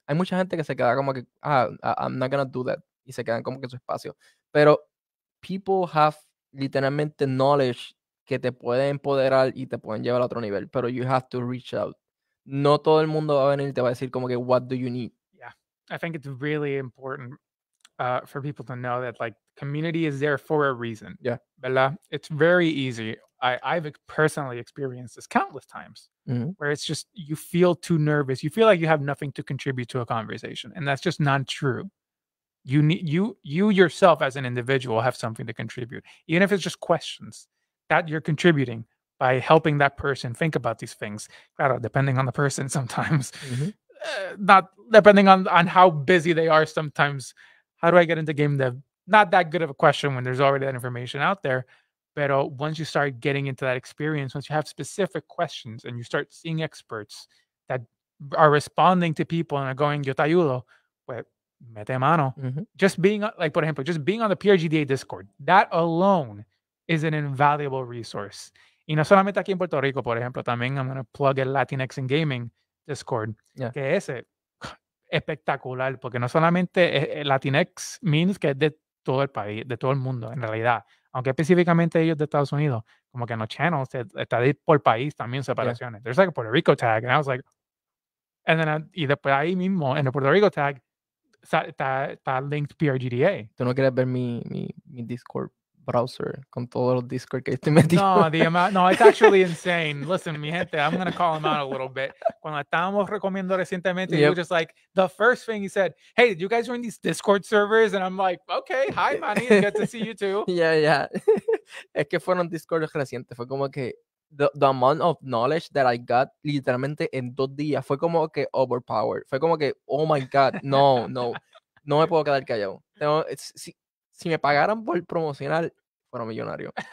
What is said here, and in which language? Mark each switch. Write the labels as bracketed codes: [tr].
[es] Hay mucha gente que se queda como que, [en] I'm not gonna do that, [es] y se quedan como que en su espacio. Pero [en] people have [es] literalmente knowledge que te puede empoderar y te pueden llevar a otro nivel, pero [en] you have to reach out. [es] No todo el mundo va a venir y te va a decir como que, [en] what do you need? Yeah. I think it's really important for people to know that like community is there for a reason. Yeah. [es] ¿Verdad? [en] It's very easy. I've personally experienced this countless times Ujú. where it's just you feel too nervous. You feel like you have nothing to contribute to a conversation, and that's just not true. You need you yourself as an individual have something to contribute, even if it's just questions that you're contributing by helping that person think about these things. [es] Claro, [en] depending on the person, sometimes Ujú. not depending on how busy they are. Sometimes, how do I get into game dev? Not that good of a question when there's already that information out there. But once you start getting into that experience, once you have specific questions and you start seeing experts that are responding to people and are going, [es] yo te ayudo, pues mete mano. Ujú. [en] Just being like, [es] por ejemplo, [en] just being on the PRGDA Discord, that alone is an invaluable resource. [es] Y no solamente aquí en Puerto Rico, por ejemplo, también [en] I'm going to plug [es] el Latinx in Gaming Discord, [en] Yeah. [es] que ese espectacular, porque no solamente Latinx means que es de todo el país, de todo el mundo, en realidad. Aunque específicamente ellos de Estados Unidos, como que en los channels está de por país también separaciones. [en] There's like a Puerto Rico tag, and I was like, and then [es] y después ahí mismo, en el Puerto Rico tag, está linked PRGDA. Tú no quieres ver mi Discord browser con todos los Discord que estoy metido. [en] No, the amount, no, it's actually insane. Listen, [es] mi gente, [en] I'm going to call him out a little bit. [es] Cuando estábamos recomiendo recientemente, [en] he was just like, the first thing he said, hey, did you guys join these Discord servers? And I'm like, okay, hi, Manny, it's good to see you too. Yeah. [es] Es que fueron Discord recientes, fue como que [en] the amount of knowledge that I got [es] literalmente en 2 días fue como que overpowered. Fue como que, [en] oh my God, [es] no me puedo quedar callado. Si me pagaran por promocionar, fuera millonario.